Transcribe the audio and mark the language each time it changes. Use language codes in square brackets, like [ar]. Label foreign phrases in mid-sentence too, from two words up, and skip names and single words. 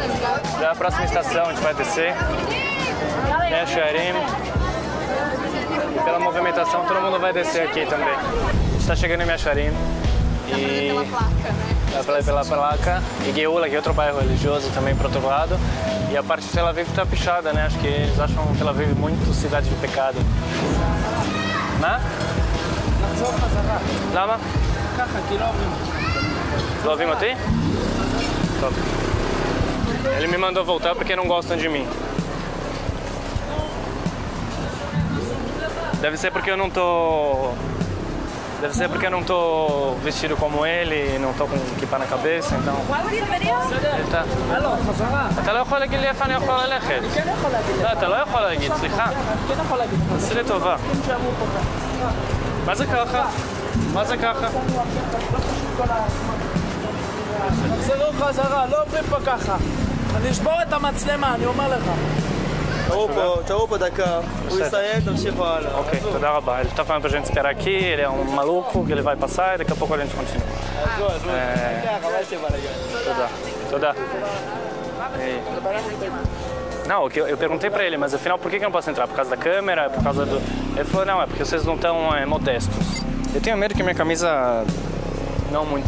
[pt] Já a próxima estação a gente vai descer, Meacharim, e pela movimentação todo mundo vai descer aqui também. A gente está chegando em Meacharim e pela placa, e Geula, que é outro bairro religioso também para outro lado, e a parte de Tel Aviv está pichada, né? Acho que eles acham Tel Aviv muito cidade de pecado. Né? [he] למה? ככה, כי לא אוהבים. לא אוהבים אותי? טוב. [pt] Ele me mandou voltar porque não gostam de mim. Deve ser porque eu não tô vestido como ele, não tô com kipá na cabeça, então... [he] אתה לא יכול להגיד לי איפה אני יכול ללכת. לא, אתה לא יכול להגיד, סליחה. עשי לי טובה. מה זה ככה? מה זה ככה? תחזרו חזרה, לא עוברים פה ככה. אני אשבור את המצלמה, אני אומר לך. תראו פה דקה, הוא יסיים, תמשיכו הלאה. Ok, תודה רבה. [pt] Ele tá falando pra gente esperar aqui, ele é um maluco, que ele vai passar e daqui a pouco a gente continua. [he] Tודה. [pt] Não, eu perguntei pra ele, mas afinal por que eu não posso entrar? Por causa da câmera? Por causa do... Ele falou, não, é porque vocês não estão modestos. Eu tenho medo que minha camisa não muito...